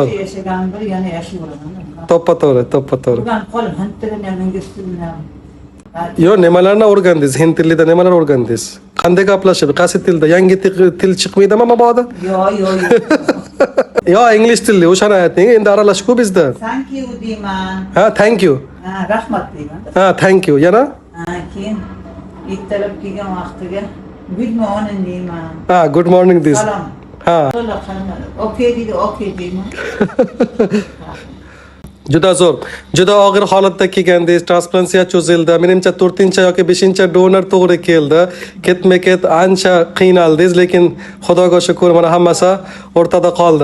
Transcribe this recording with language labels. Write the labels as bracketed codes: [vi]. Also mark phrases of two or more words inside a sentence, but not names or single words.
[uz] Yashagan bir yana yashayveraman. To'ppa-to'g'ri. Bugun qolib hintirini mingistimni. Yo, nimalarni o'rgandingiz? Hind tilida nimalar o'rgandingiz? Qanday gaplashib, qaysi tilda? Yangi til chiqmaydimi mabodo? Yo. Yo, ingliz tilli, o'shani ayting. Endi aralash-ku bizda. [en] Thank you [uz] deyman. [en] Ha, thank you. [uz] Ha, rahmat deyman. Ha, [en] thank you. [uz] Yana? Ha, keyin ertalab kelgan vaqtiga [en] good morning [uz] deyman. [en] Ha, good morning this. [uz] Salom. Ha. Okay deydi, okay deyman. Juda zo'r. Juda og'ir holatda kelgandingiz, transplantatsiya cho'zildi. Menimcha 4-chi yoki 5-chi donor to'g'ri keldi. Ketma-ket ancha qiynaldingiz, lekin Xudoga shukr, mana hammasi o'rtada qoldi.